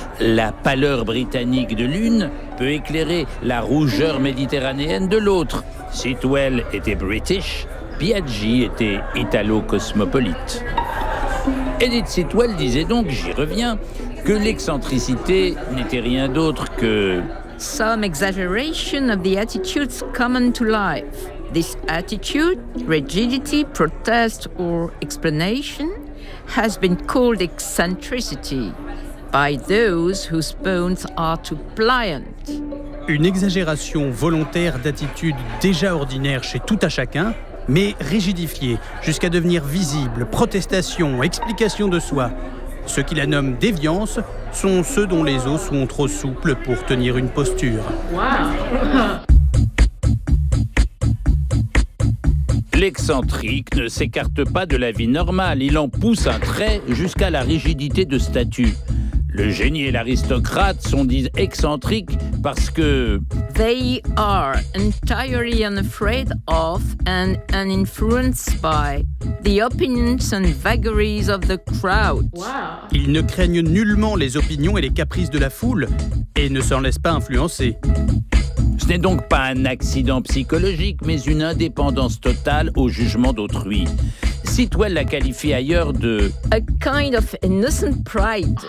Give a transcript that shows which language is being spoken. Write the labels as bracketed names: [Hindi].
[French] La pâleur britannique de l'une peut éclairer la rougeur méditerranéenne de l'autre. Sitwell était British, Piaggi était italo-cosmopolite. Edith Sitwell disait donc, j'y reviens, que l'excentricité n'était rien d'autre que... [English] Some exaggeration of the attitudes common to life. This attitude, rigidity, protest or explanation has been called eccentricity by those whose bones are too pliant. [French] Une exagération volontaire d'attitudes déjà ordinaires chez tout à chacun, mais rigidifiée jusqu'à devenir visible, protestation, explication de soi. Ceux qui la nomment déviance sont ceux dont les os sont trop souples pour tenir une posture. [English] Wow. [French] L'excentrique ne s'écarte pas de la vie normale, il en pousse un trait jusqu'à la rigidité de statut. Le génie et l'aristocrate sont dits excentriques parce que... [English] They are entirely unafraid of and uninfluenced by the opinions and vagaries of the crowd. Wow. [French] Ils ne craignent nullement les opinions et les caprices de la foule et ne s'en laissent pas influencer. Ce n'est donc pas un accident psychologique, mais une indépendance totale au jugement d'autrui. Sitwell la qualifie ailleurs de... [English] A kind of innocent pride.